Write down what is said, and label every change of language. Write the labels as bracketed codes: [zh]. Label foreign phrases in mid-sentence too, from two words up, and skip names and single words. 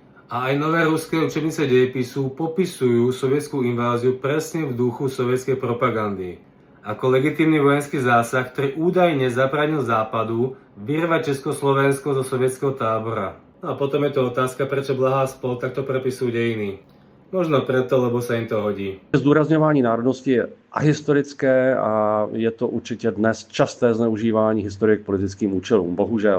[sk] A aj nové ruské učebnice dejepisu popisujú sovietskú inváziu presne v duchu sovietskej propagandy. Ako legitímny vojenský zásah, ktorý údajne zabránil Západu vyrvať Československo zo sovietskeho tábora. No a potom je to otázka, prečo Blaha a spol takto prepisujú dejiny. Možno preto, lebo sa im to hodí. [cs] Zdůrazňování národnosti je ahistorické a je to určitě dnes časté zneužívání historie k politickým účelům, bohužel.